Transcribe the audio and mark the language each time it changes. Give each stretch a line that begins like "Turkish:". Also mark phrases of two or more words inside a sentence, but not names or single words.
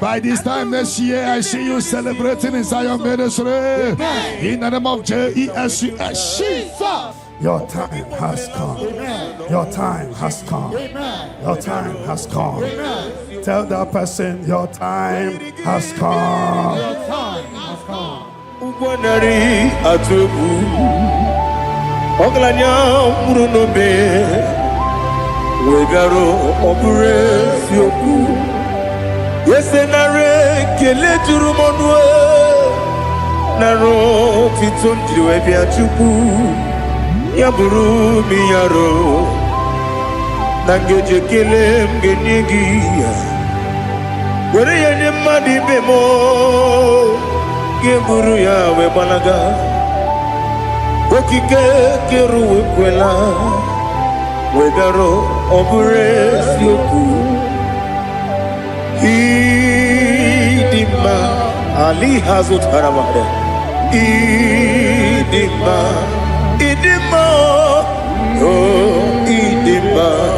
English: By this time next year, I see you celebrating in Zion Ministry. Amen. In the name of Jesus. Jesus. Your time has come. Amen. Your time has come. Amen. Your time has come. Amen. Tell that person your time has come. Your time has come. Ugwanari atubu Oglanya murunobe Wegaro obure sioku Yesenare kele turumonwe Naro fitondriwe biachuku Yaburu miyaro Nangeje kele mgenigia Were yanye madi bemo Geburu ya we balaga Okike keru we kwela Wegaro obure sioku Idima Ali hazut haramade Idima Oh Idima